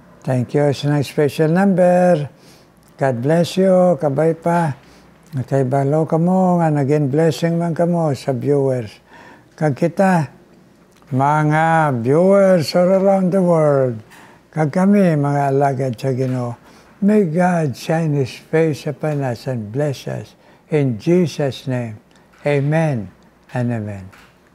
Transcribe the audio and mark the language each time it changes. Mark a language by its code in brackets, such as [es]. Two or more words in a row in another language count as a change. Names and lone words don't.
[en] Thank you sa special number. God bless you, [hil] kabay pa. Kay balo ka mo, nga naging blessing man ka mo sa viewers. Kag kita, mga viewers [en] all around the world, [hil] kag kami, mga alagad sa Ginoo, [en] may God shine His face upon us and bless us. In Jesus' name, amen and amen.